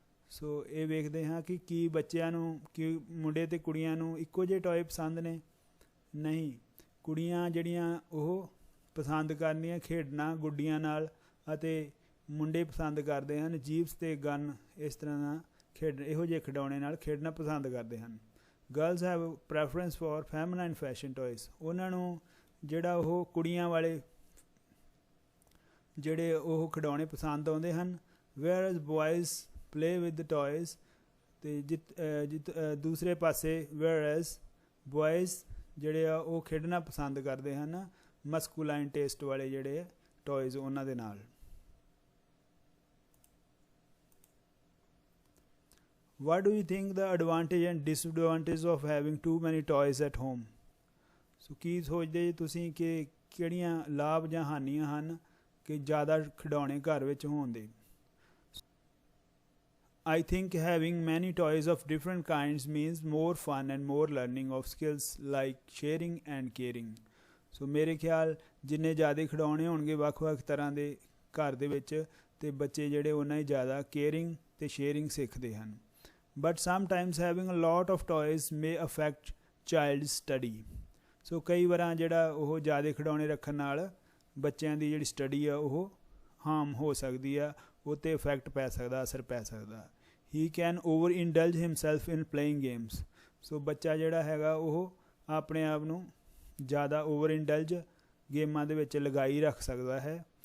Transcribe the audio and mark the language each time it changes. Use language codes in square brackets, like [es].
[pa] so ਇਹ ਵੇਖਦੇ ਹਾਂ ਕਿ ਕੀ ਬੱਚਿਆਂ ਨੂੰ ਕਿ ਮੁੰਡੇ ਅਤੇ ਕੁੜੀਆਂ ਨੂੰ ਇੱਕੋ ਜਿਹੇ ਟੋਏ ਪਸੰਦ ਨੇ ਨਹੀਂ ਕੁੜੀਆਂ ਜਿਹੜੀਆਂ ਉਹ ਪਸੰਦ ਕਰਨੀਆਂ ਖੇਡਣਾ ਗੁੱਡੀਆਂ ਨਾਲ ਅਤੇ ਮੁੰਡੇ ਪਸੰਦ ਕਰਦੇ ਹਨ ਜੀਪਸ ਅਤੇ ਗਨ ਇਸ ਤਰ੍ਹਾਂ ਦਾ ਇਹੋ ਜਿਹੇ ਖਿਡੌਣੇ ਨਾਲ ਖੇਡਣਾ ਪਸੰਦ ਕਰਦੇ ਹਨ [en] girls have preference for feminine fashion toys [pa] ਉਹਨਾਂ ਨੂੰ ਜਿਹੜਾ ਉਹ ਕੁੜੀਆਂ ਵਾਲੇ ਜਿਹੜੇ ਉਹ ਖਿਡੌਣੇ ਪਸੰਦ ਆਉਂਦੇ ਹਨ [en] whereas boys play with the toys [pa] ਤੇ ਦੂਸਰੇ ਪਾਸੇ [en] whereas boys [pa] ਜਿਹੜੇ ਆ ਉਹ ਖੇਡਣਾ ਪਸੰਦ ਕਰਦੇ ਹਨ ਮਸਕੂਲਾਈਨ ਟੇਸਟ ਵਾਲੇ ਜਿਹੜੇ ਟੋਇਜ਼ ਉਹਨਾਂ ਦੇ ਨਾਲ। [en] What do you think the advantage and disadvantage of having too many toys at home? [pa] ਸੋ ਕੀ ਸੋਚਦੇ ਜੀ ਤੁਸੀਂ ਕਿ ਕਿਹੜੀਆਂ ਲਾਭ ਜਾਂ ਹਾਨੀਆਂ ਹਨ ਕਿ ਜ਼ਿਆਦਾ ਖਿਡੌਣੇ ਘਰ ਵਿੱਚ ਹੋਣ ਦੇ? [en] I think having many toys of different kinds means more fun and more learning of skills like sharing and caring. [pa] ਸੋ ਮੇਰੇ ਖਿਆਲ ਜਿੰਨੇ ਜ਼ਿਆਦਾ ਖਿਡੌਣੇ ਹੋਣਗੇ ਵੱਖ-ਵੱਖ ਤਰ੍ਹਾਂ ਦੇ ਘਰ ਦੇ ਵਿੱਚ ਤੇ ਬੱਚੇ ਜਿਹੜੇ ਉਹਨਾਂ ਹੀ ਜ਼ਿਆਦਾ ਕੇਅਰਿੰਗ ਤੇ ਸ਼ੇਅਰਿੰਗ ਸਿੱਖਦੇ ਹਨ। [en] But sometimes having a lot of toys may affect child's study. [pa] ਸੋ ਕਈ ਵਾਰਾਂ ਜਿਹੜਾ ਉਹ ਜ਼ਿਆਦਾ ਖਿਡੌਣੇ ਰੱਖਣ ਨਾਲ ਬੱਚਿਆਂ ਦੀ ਜਿਹੜੀ ਸਟੱਡੀ ਆ ਉਹ ਹਾਰਮ ਹੋ ਸਕਦੀ ਆ, ਉਹ 'ਤੇ ਇਫੈਕਟ ਪੈ ਸਕਦਾ, ਅਸਰ ਪੈ ਸਕਦਾ। [en] He can over indulge himself in playing games. [pa] ਸੋ ਬੱਚਾ ਜਿਹੜਾ ਹੈਗਾ ਉਹ ਆਪਣੇ ਆਪ ਨੂੰ ਜ਼ਿਆਦਾ ਓਵਰ ਇੰਡਲਜ ਗੇਮਾਂ ਦੇ ਵਿੱਚ ਲਗਾਈ ਰੱਖ ਸਕਦਾ ਹੈ।